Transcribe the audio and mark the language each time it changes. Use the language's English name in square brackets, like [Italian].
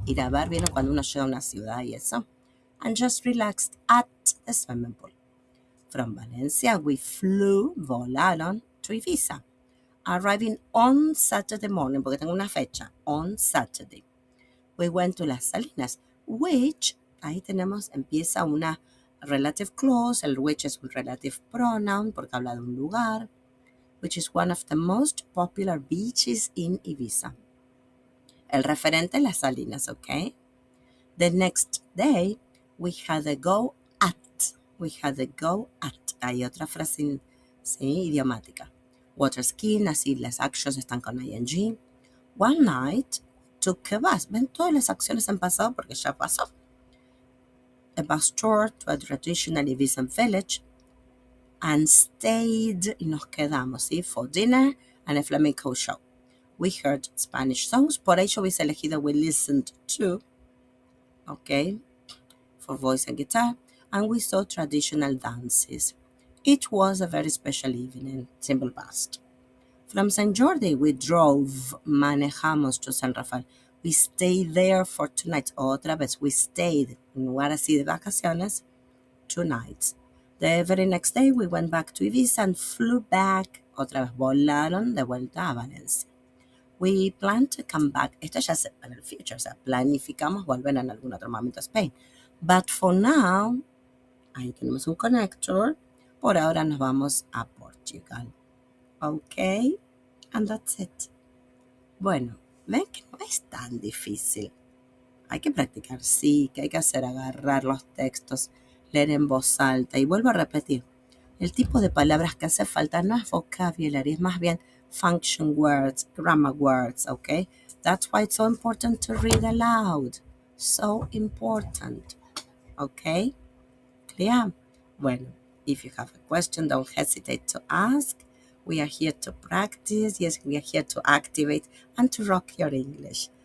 [Spanish] Ir a ver viene cuando uno llega a una ciudad y eso. [English] And just relaxed at the swimming pool. From Valencia, we flew, [Spanish] volaron, [English] to Ibiza, arriving on Saturday morning, [Spanish] porque tengo una fecha, [English] on Saturday. We went to Las Salinas, which, [Spanish] ahí tenemos, empieza una [English] relative clause, el which es un relative pronoun, [Spanish] porque habla de un lugar, [English] which is one of the most popular beaches in Ibiza. [Spanish] El referente, Las Salinas, okay? [English] The next day, we had a go at. We had a go at. [Spanish] Hay otra frase idiomática. [English] Water skiing, [Spanish] así las actions están con ing. [English] One night, took a bus. [Spanish] Ven, todas las acciones han pasado porque ya pasó. [English] A bus tour to a traditional Ibizan village and stayed, [Spanish] y nos quedamos, ¿sí? [English] For dinner and a flamenco show. We heard Spanish songs, [Spanish] por ello hubiese elegido [English] we listened to, okay, for voice and guitar, and we saw traditional dances. It was a very special evening, simple past. From San Jordi, we drove, [Spanish] manejamos [English] to San Rafael. We stayed there for 2 nights. [Spanish] Otra vez, [English] we stayed [Spanish] en lugar así de vacaciones, [English] 2 nights. The very next day, we went back to Ibiza and flew back. [Spanish] Otra vez, volaron de vuelta a Valencia. [English] We plan to come back. [Spanish] Esto ya es en el future, o sea, planificamos volver en algún otro momento a Spain. [English] But for now, [Spanish] ahí tenemos un [English] connector. [Spanish] Por ahora nos vamos a Portugal. [English] Ok, and that's it. [Spanish] Bueno, ven que no es tan difícil. Hay que practicar, sí, que hay que hacer agarrar los textos, leer en voz alta. Y vuelvo a repetir, el tipo de palabras que hace falta no es vocabulary, es más bien [English] function words, grammar words, okay? That's why it's so important to read aloud. So important, okay? Clear? [Spanish] Bueno, [English] if you have a question, don't hesitate to ask. We are here to practice. Yes, we are here to activate and to rock your English.